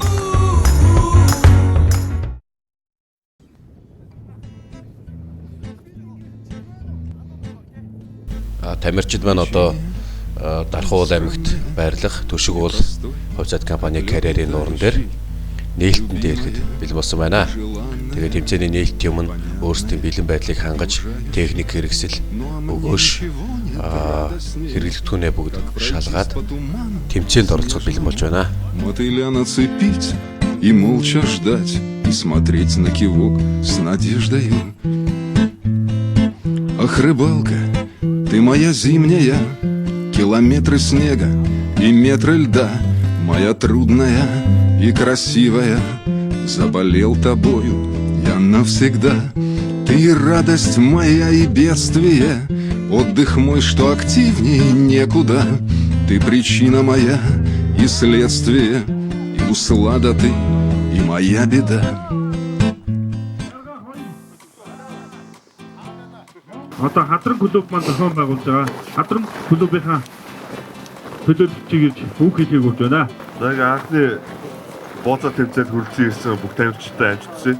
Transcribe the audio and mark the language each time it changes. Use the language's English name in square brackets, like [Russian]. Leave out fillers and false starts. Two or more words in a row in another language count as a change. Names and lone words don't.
[Mongolian] Тамирчид маань одоо Дархан уул аймагт байрлах Төшиг уул хувьцаат компани карьерийн нууран дээр нээлтэн дээрхэд бэлэн болсон байна. Тэгээд тэмцээний нээлт юм нь өөрсдийн бэлэн байдлыг хангаж техник хэрэгсэл өгөөш хэрэглэгдэхүүнээ бүгд шалгаад тэмцээнд оролцоход бэлэн болж байна. [Russian] Мотыля нацепить и молча ждать и смотреть на кивок с надеждою. Ах, рыбалка, ты моя зимняя, километры снега и метры льда, моя трудная и красивая, заболел тобою я навсегда. Ты радость моя и бедствие, отдых мой, что активнее некуда. Ты причина моя и следствие, и услада ты, и моя беда. [Mongolian] Одоо хадран клуб маань зохион байгуулж байгаа. Хадран клубийнхаа төлөөлөгчийг үг хэлхийг өгч байна. За ингээ анхны бооцоо тэмцээнд хүрэлцэн ирсэн бүх тамирчтай амжилтсан.